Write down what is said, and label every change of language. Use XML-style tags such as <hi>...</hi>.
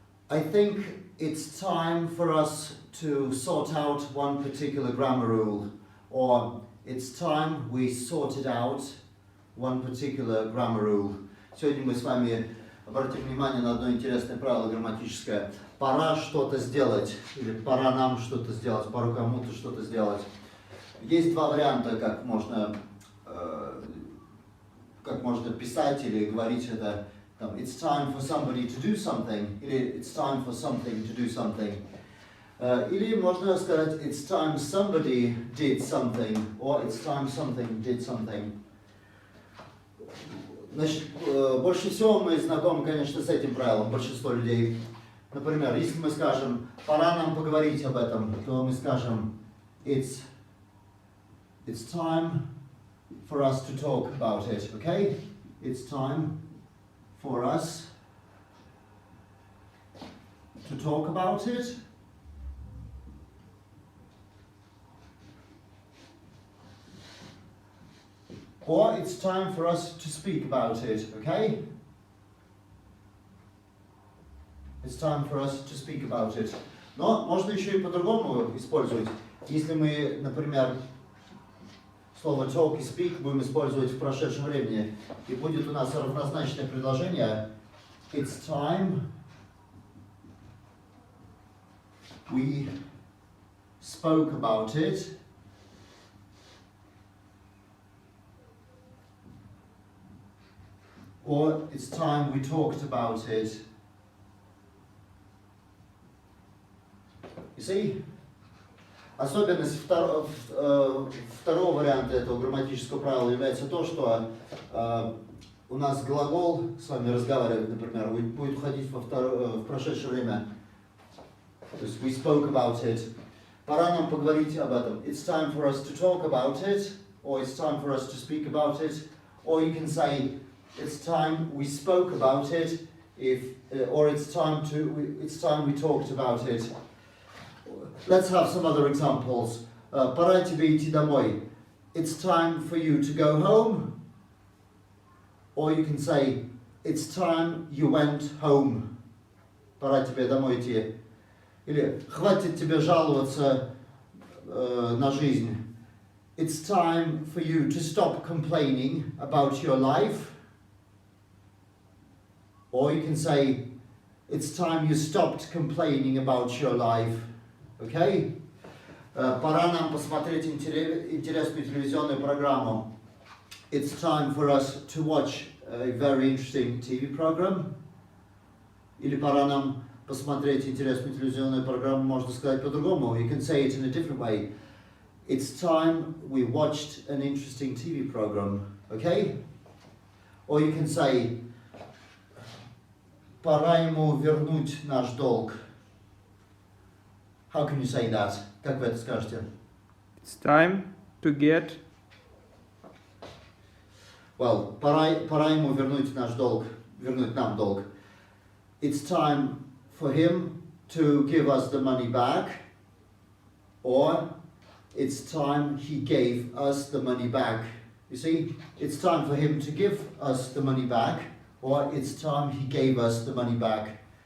<en>I think it's time for us to sort out one particular grammar rule, or it's time we sorted out one particular grammar rule.</en> <ru>Сегодня мы с вами обратим внимание на одно интересное правило грамматическое. Пора что-то сделать, или пора нам что-то сделать, пора кому-то что-то сделать. Есть два варианта, как можно писать или говорить это.</ru> <en>It's time for somebody to do something,</en> <ru>или</ru> <en>it's time for something to do something.</en> <ru>Или можно сказать</ru> <en>it's time somebody did something, or it's time something did something.</en> <ru>Значит, больше всего мы знакомы, конечно, с этим правилом, большинство людей. Например, если мы скажем, пора нам поговорить об этом, то мы скажем,</ru> <en>it's time for us to talk about it, okay? It's time for us to talk about it. Or it's time for us to speak about it, okay? It's time for us to speak about it.</en> <ru>Но можно еще и по-другому использовать. Если мы, например, слово talk и speak будем использовать в прошедшем времени, и будет у нас равнозначное предложение</ru> <en>it's time we spoke about it. Or it's time we talked about it. You see?</en> <ru>Особенность второго варианта этого грамматического правила является то, что у нас глагол с вами разговаривать, например, будет уходить в прошедшее время. То есть</ru> <en>we spoke about it.</en> <ru>Пора нам поговорить об этом.</ru> <en>It's time for us to talk about it, or it's time for us to speak about it, or you can say it's time we spoke about it, or it's time we talked about it. Let's have some other examples.</en> <ru>Пора тебе идти домой.</ru> <en>It's time for you to go home. Or you can say, it's time you went home.</en> <ru>Пора тебе домой идти. Или хватит тебе жаловаться на жизнь.</ru> <en>It's time for you to stop complaining about your life. Or you can say, it's time you stopped complaining about your life. Okay?</en> <ru>Пора нам посмотреть интересную телевизионную программу.</ru> <en>It's time for us to watch a very interesting TV program.</en> <ru>Или пора нам посмотреть интересную телевизионную программу, можно сказать по-другому.</ru> <en>You can say it in a different way. It's time we watched an interesting TV program. Okay? Or you can say,</en> <ru>пора ему вернуть наш долг.</ru> <en>How can you say that?</en> <ru>Как вы это скажете?</ru> <en>It's time to get. Well,</en> <ru>пора ему вернуть наш долг, вернуть нам долг.</ru> <en>It's time for him to give us the money back, or it's time he gave us the money back. You see, it's time for him to give us the money back, or it's time he gave us the money back.</en>